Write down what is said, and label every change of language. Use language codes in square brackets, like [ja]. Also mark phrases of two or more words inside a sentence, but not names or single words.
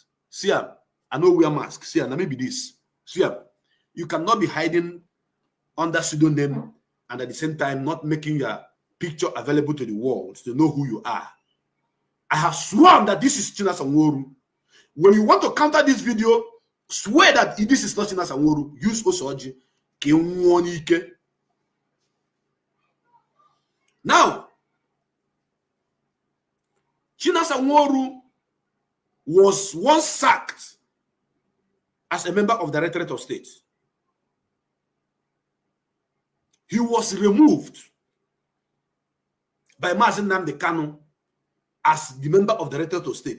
[en] See, I know wear mask. See, and maybe this. See, you cannot be hiding under pseudonym and at the same time not making your picture available to the world to know who you are. I have sworn that this is Chinasa Nworu. When you want to counter this video, swear that this is not Chinasa Nworu. Use Osoji. Now, Chinasa Nworu was once sacked as a member of the Directorate of State. He was removed by Mazi Nnamdi Kanu as the member of the Directorate of State.